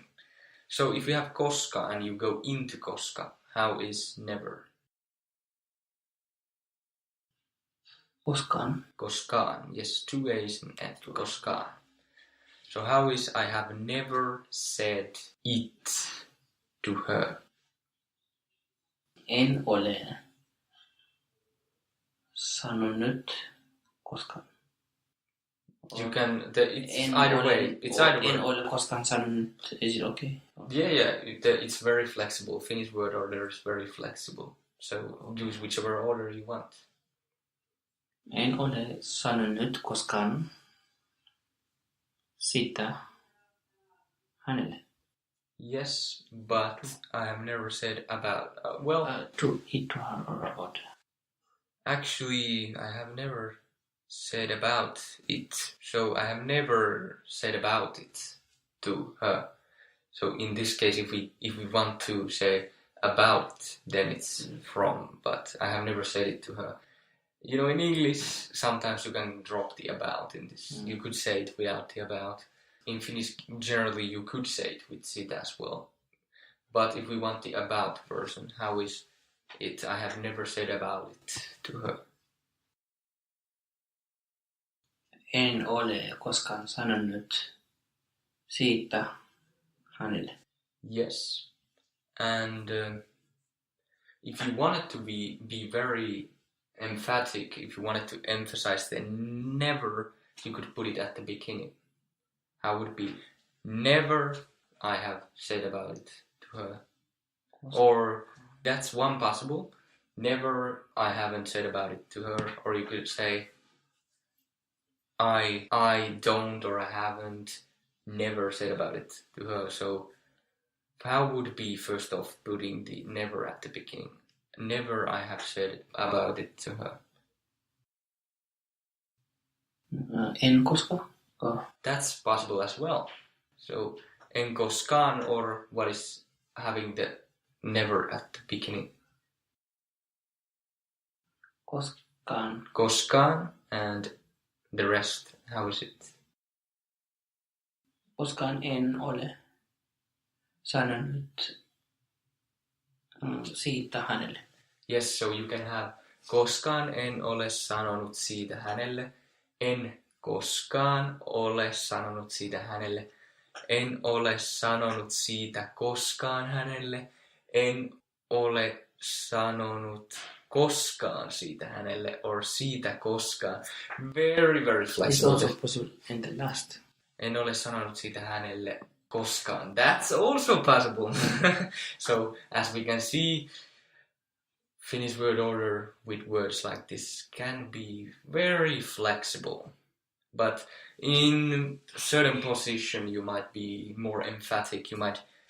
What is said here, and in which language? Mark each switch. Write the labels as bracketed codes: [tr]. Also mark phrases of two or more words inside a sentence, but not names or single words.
[en] So if you have koska and you go into koska, how is never? [fi] Koskaan. Koskaan, [en] yes, 2 A's and F, koskaan. So how is I have never said it to her? [fi] En ole sanonut koskaan. [en] You can, it's either way. It's either way. [fi] En ole koskaan sanonut, [en] is it okay? Yeah, it's very flexible. Finnish word order is very flexible. So use whichever order you want. [fi] En ole sanonut koskaan sitä hänelle. [en] Yes, but I have never said about, To it to her or about. Actually, I have never said about it. So I have never said about it to her. So in this case, if we want to say about, then it's from, but I have never said it to her. You know, in English, sometimes you can drop the about in this. You could say it without the about. In Finnish, generally, you could say it with sit as well. But if we want the about version, how is it? I have never said about it to her. [fi] En ole koskaan sanonut siitä hänelle. [en] Yes. And if you wanted to be very emphatic, if you wanted to emphasize the never, you could put it at the beginning. How would it be? Never I have said about it to her. Or that's one possible. Never I haven't said about it to her. Or you could say I don't or I haven't never said about it to her. So how would it be first off putting the never at the beginning? Never I have said about it to her. [fi] En koskaan. [en] That's possible as well. So [fi] en koskaan, [en] or what is having the never at the beginning? [fi] Koskaan. Koskaan, [en] and the rest, how is it? [fi] Koskaan en ole sanonut siitä hänelle. [en] Yes, so you can have [fi] koskaan en ole sanonut siitä hänelle. En koskaan ole sanonut siitä hänelle. En ole sanonut siitä koskaan hänelle. En ole sanonut koskaan siitä hänelle, or siitä koskaan. [en] Very, very flexible. It's also possible in the last. [fi] En ole sanonut siitä hänelle koskaan. [en] That's also possible. So, as we can see, Finnish word order with words like this can be very flexible. But in a certain position, you might be more emphatic.